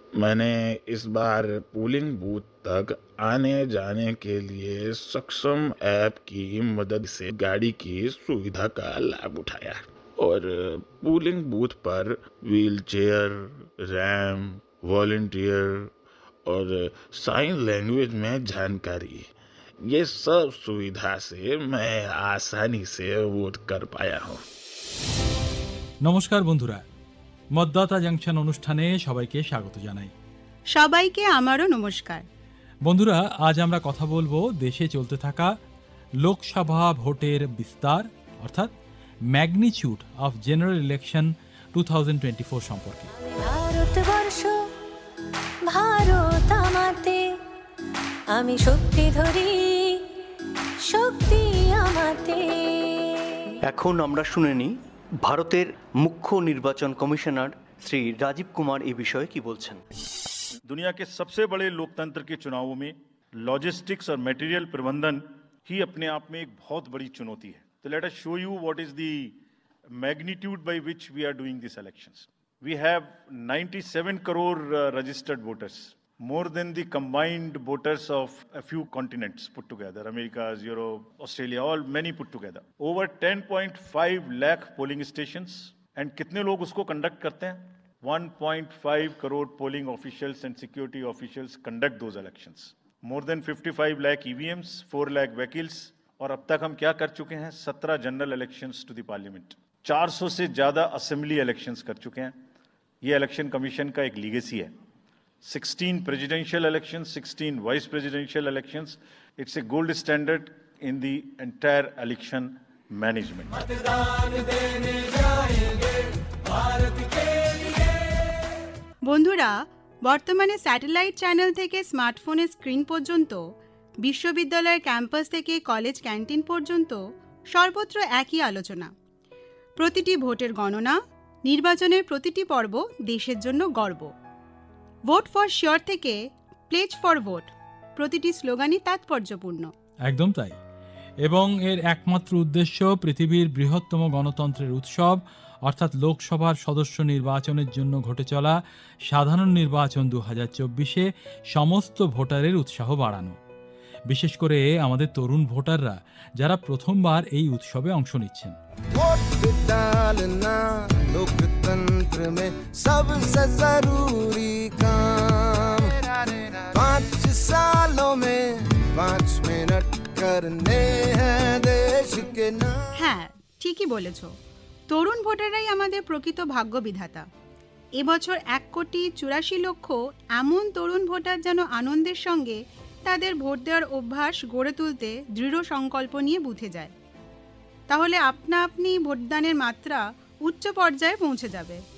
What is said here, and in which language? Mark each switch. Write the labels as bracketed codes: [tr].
[hi] मैंने इस बार polling booth तक आने जाने के लिए सक्षम ऐप की मदद से गाड़ी की सुविधा का लाभ उठाया और पोलिंग बूथ पर व्हील चेयर, रैम्प, वॉलंटियर और साइन लैंग्वेज में जानकारी, ये सब सुविधा से मैं आसानी से वोट कर पाया हूँ। [bn] নমস্কার বন্ধুরা, মতদাতা জাংশন অনুষ্ঠানে সবাইকে স্বাগত জানাই। সবাইকে আমারও নমস্কার। বন্ধুরা, আজ আমরা কথা বলবো দেশে চলতে থাকা লোকসভা ভোটের বিস্তার অর্থাৎ ম্যাগনিচিউড অফ জেনারেল ইলেকশন 2024 সম্পর্কে। ভারতবর্ষ ভারত আমাতে, আমি শক্তি ধরি শক্তি আমাতে। এখন আমরা শুনে নিই ভারতের মুখ্য নির্বাচন কমিশনার শ্রী রাজীব কুমার এই বিষয়ে কি বলছেন। [hi] दुनिया के सबसे बड़े लोकतंत्र के चुनावों में लॉजिस्टिक्स और मटेरियल प्रबंधन ही अपने आप में एक बहुत बड़ी चुनौती है। [en] तो let us show you what is the magnitude by which we are doing this elections. We have 97 crore registered voters, more than the combined voters of a few continents put together, America, Europe, Australia, all many put together. Over 10.5 lakh polling stations, and [hi] कितने लोग उसको conduct करते हैं? [en] 1.5 crore polling officials and security officials conduct those elections. More than 55 lakh EVMs, 4 lakh vehicles, [hi] और अब तक हम क्या कर चुके हैं? 17 [en] general elections to the parliament, [hi] 400 से ज़्यादा असेंबली इलेक्शंस कर चुके हैं। ये इलेक्शन कमीशन का एक लीगेसी है। [en] 16 presidential elections, 16 vice presidential elections. It's a gold standard in the entire election management. [bn] বন্ধুরা, বর্তমানে স্যাটেলাইট চ্যানেল থেকে স্মার্টফোনের স্ক্রিন পর্যন্ত, বিশ্ববিদ্যালয়ের ক্যাম্পাস থেকে কলেজ ক্যান্টিন পর্যন্ত সর্বত্র একই আলোচনা। প্রতিটি ভোটের গণনা, নির্বাচনের প্রতিটি পর্ব দেশের জন্য গর্ব। ভোট ফর শিওর থেকে প্লেজ ফর ভোট, প্রতিটি স্লোগানই তাৎপর্যপূর্ণ। একদম তাই। এবং এর একমাত্র উদ্দেশ্য পৃথিবীর বৃহত্তম গণতন্ত্রের উৎসব অর্থাৎ লোকসভার সদস্য নির্বাচনের জন্য ঘটে চলা সাধারণ নির্বাচন 2024-এ সমস্ত ভোটারের উৎসাহ বাড়ানো। বিশেষ করে আমাদের তরুণ ভোটাররা যারা প্রথমবার এই উৎসবে অংশ নিচ্ছেন। [hi] लोकतंत्र में सबसे जरूरी काम 5 सालों में 5 मिनट करने हैं देश के नाम। [bn] হ্যাঁ, ঠিকই বলেছ। তরুণ ভোটাররাই আমাদের প্রকৃত ভাগ্য বিধাতা। এবছর 1,84,00,000 এমন তরুণ ভোটার যেন আনন্দের সঙ্গে তাদের ভোট দেওয়ার অভ্যাস গড়ে তুলতে দৃঢ় সংকল্প নিয়ে বুথে যায়। তাহলে আপনা আপনি ভোটদানের মাত্রা উচ্চ পর্যায়ে পৌঁছে যাবে।